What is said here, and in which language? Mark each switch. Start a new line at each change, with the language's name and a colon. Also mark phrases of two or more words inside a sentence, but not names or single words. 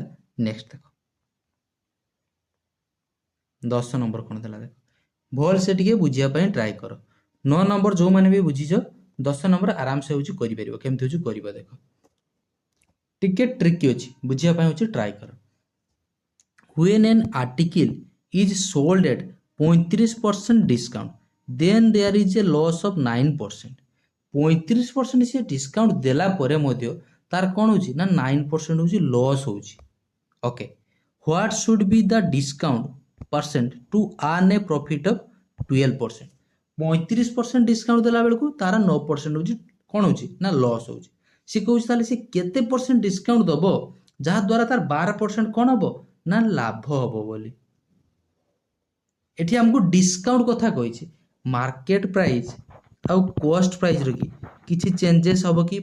Odia: ନେକ୍ସଟ ଦେଖ 10 ନମ୍ବର କ'ଣ ଥିଲା ଦେଖ, ଭଲସେ ଟିକେ ବୁଝିବା ପାଇଁ ଟ୍ରାଏ କର। 9 ନମ୍ବର ଯେଉଁମାନେ ବି ବୁଝିଛ 10 ନମ୍ବର ଆରାମସେ ହେଉଛି କରିପାରିବ। କେମିତି ହେଉଛି କରିବ ଦେଖ, ଟିକେ ଟ୍ରିକି ଅଛି, ବୁଝିବା ପାଇଁ ହେଉଛି ଟ୍ରାଏ କର।
English: When an article is sold at 35% discount then there is a loss of 9%.
Odia: 35% ସେ ଡିସ୍କାଉଣ୍ଟ ଦେଲା ପରେ ମଧ୍ୟ ତାର କ'ଣ ହେଉଛି ନା 9% ହେଉଛି ଲସ୍ ହେଉଛି।
English: okay, what should be the discount percent to earn a profit of 12%.
Odia: 35% ଡିସ୍କାଉଣ୍ଟ ଦେଲା ବେଳକୁ ତାର 9% ହେଉଛି କ'ଣ ହେଉଛି ନା ଲସ୍ ହେଉଛି। ସେ କହୁଛି ତାହେଲେ ସେ କେତେ
English: percent discount
Odia: ଦେବ ଯାହାଦ୍ୱାରା ତାର 12% କ'ଣ ହେବ ନା ଲାଭ ହେବ ବୋଲି। ଏଠି ଆମକୁ ଡିସ୍କାଉଣ୍ଟ କଥା କହିଛି,
English: market price
Odia: ଆଉ
English: cost price
Odia: କିଛି ଚେଞ୍ଜେସ୍ ହେବ କି?